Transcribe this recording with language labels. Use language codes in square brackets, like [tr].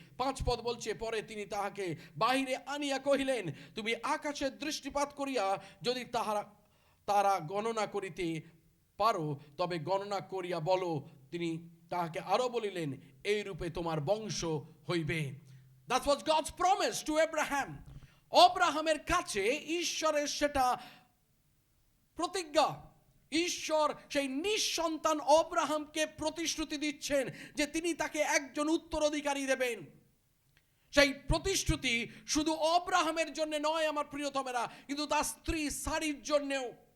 [bn] 5 পদ বলছে, পরে তিনি তাহাকে বাহিরে আনিয়া কহিলেন, তুমি আকাশের দৃষ্টিপাত করিয়া যদি তারা গণনা করিতে পারো তবে গণনা করিয়া বলো। তিনি তাহাকে আরো বলিলেন, এই রূপে তোমার বংশ হইবে। [en] That was God's promise to Abraham. [bn] অব্রাহামের কাছে ঈশ্বরের সেটা প্রতিজ্ঞা। ঈশ্বর সেই নিঃসন্তান অব্রাহামকে প্রতিশ্রুতি দিচ্ছেন যে তিনি তাকে একজন উত্তরাধিকারী দেবেন। সেই প্রতিশ্রুতি শুধু অব্রাহামের জন্য নয় আমার প্রিয়তমেরা, কিন্তু তার স্ত্রী সারির জন্যেও।